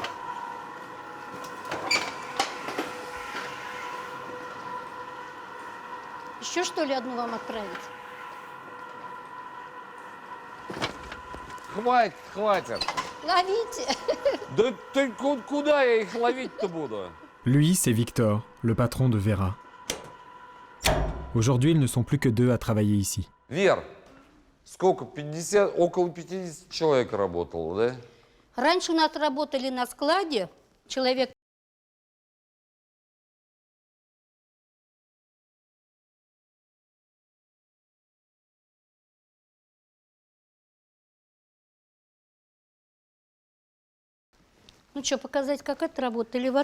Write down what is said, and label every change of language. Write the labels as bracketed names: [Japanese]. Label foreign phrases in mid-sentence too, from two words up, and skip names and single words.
[Russian] Еще что ли одну вам отправить? Хватит, хватит. Ловите. Да ты куда я их ловить-то буду? [French] Lui, c'est Victor, le patron de Vera. Aujourd'hui, ils ne sont plus que 2 à travailler ici. [Russian] Вер, сколько? 50, около 50 человек работало, да? Раньше у нас работали на складе человек. Ну что, показать, как это работает элеватор?